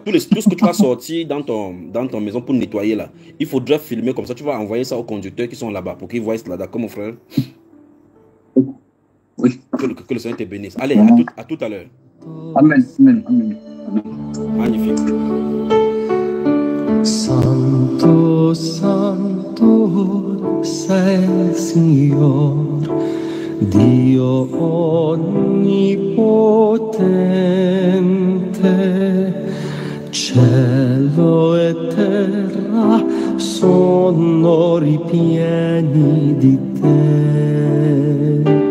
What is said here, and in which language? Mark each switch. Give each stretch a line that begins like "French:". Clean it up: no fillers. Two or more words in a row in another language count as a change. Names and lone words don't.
French: Tout ce que tu vas sortir dans ton maison pour nettoyer là, il faudra filmer comme ça. Tu vas envoyer ça aux conducteurs qui sont là-bas pour qu'ils voient cela, d'accord, mon frère? Oui. Que le Seigneur te bénisse. Allez, à tout à l'heure. Amen. Amen. Magnifique.
Italian: Santo, Santo sei il Signor, Dio onnipotente, cielo e terra sono ripieni di te.